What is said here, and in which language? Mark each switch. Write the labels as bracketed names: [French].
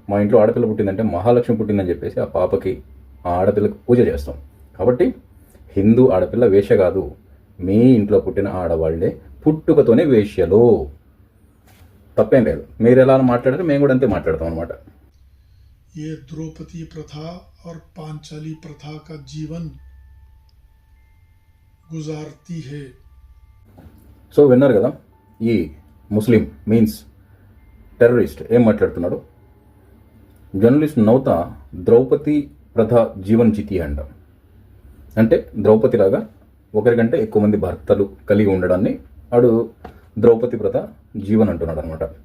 [Telugu] మా ఇంట్లో ఆడపిల్ల పుట్టిందంటే మహాలక్ష్మి పుట్టిందని చెప్పేసి ఆ పాపకి, ఆ ఆడపిల్లకి పూజ చేస్తాం. కాబట్టి హిందూ ఆడపిల్ల వేశ్య కాదు. మీ ఇంట్లో పుట్టిన ఆడవాళ్లే పుట్టుకతోనే వేశ్యలు. తప్పేం లేదు. మీరు ఎలా మాట్లాడారు మేము కూడా అంతే మాట్లాడతాం అనమాట. [Hindi] ये द्रौपदी प्रथा और पांचाली प्रथा का जीवन गुजारती है. [Telugu] సో విన్నారు కదా, ఈ ముస్లిం మీన్స్ టెర్రరిస్ట్ ఏం మాట్లాడుతున్నాడు. జర్నలిస్ట్ నౌత ద్రౌపది ప్రథ జీవన్ జీతి అంట. అంటే ద్రౌపదిలాగా ఒకరికంటే ఎక్కువ మంది భర్తలు కలిగి ఉండడాన్ని ఆడు ద్రౌపది ప్రథ జీవన్ అంటున్నాడు అనమాట.